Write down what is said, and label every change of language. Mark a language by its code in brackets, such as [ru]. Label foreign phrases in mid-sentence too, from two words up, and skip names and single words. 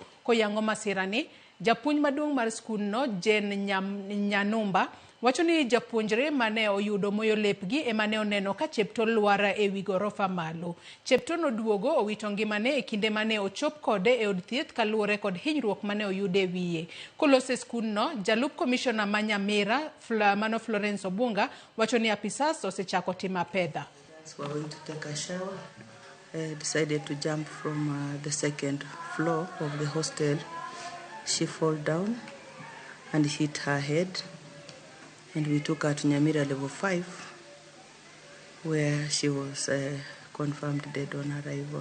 [luo] Koyango masirani, japuonj maduong' mar skundno Jen Nyanumba wacho ni japuonjre mane oyudo moyo lepgi emane oneno ka Chepto luara e wi gorofa malo. Chepto noduogo owito ngimane e kinde mane ochop kode e od thieth kaluwore kod hinyruok mane oyude wiye. Kolose skundno, jalup komishona ma Nyamira Mano Florence Obunga wacho ni apisas osechako timo pedha. [en] We were going to take a shower. Decided to jump from the second floor of the hostel. She fell down and hit her head. And we took her to Nyamira level 5, where she was confirmed dead on arrival.